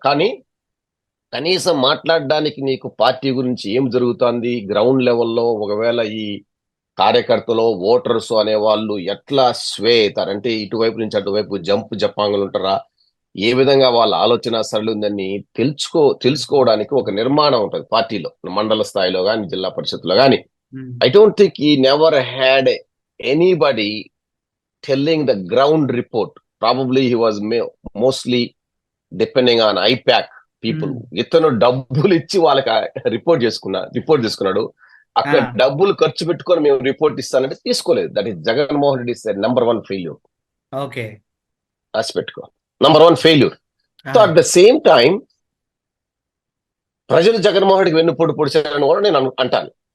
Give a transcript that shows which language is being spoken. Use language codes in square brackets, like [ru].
[te] కానీ కనీసం మాట్లాడడానికి నీకు పార్టీ గురించి ఏం జరుగుతుంది గ్రౌండ్ లెవెల్లో, ఒకవేళ ఈ కార్యకర్తలు ఓటర్స్ అనే వాళ్ళు ఎట్లా స్వే అవుతారంటే ఇటువైపు నుంచి అటువైపు జపాంగులు ఉంటారా, ఏ విధంగా వాళ్ళ ఆలోచన సరళి ఉందని తెలుసుకోవడానికి ఒక నిర్మాణం ఉంటుంది పార్టీలో, మండల స్థాయిలో కానీ, జిల్లా పరిషత్లో కానీ. [en] I don't think he never had anybody telling the ground report. Probably he was mostly depending on IPAC people. [te] ఇతను డబ్బులు ఇచ్చి వాళ్ళకి రిపోర్ట్ తీసుకున్నాడు. అక్కడ డబ్బులు ఖర్చు పెట్టుకొని మేము రిపోర్ట్ ఇస్తానంటే తీసుకోలేదు. [en] That is Jaganmohan Reddy number 1 failure. [te] Okay, రాసి పెట్టుకో, number 1 failure. [en] so at the same time [te] ప్రజలు జగన్మోహన్ రెడ్డికి వెన్నుపోటు పొడిచారని కూడా నేను అంటాను.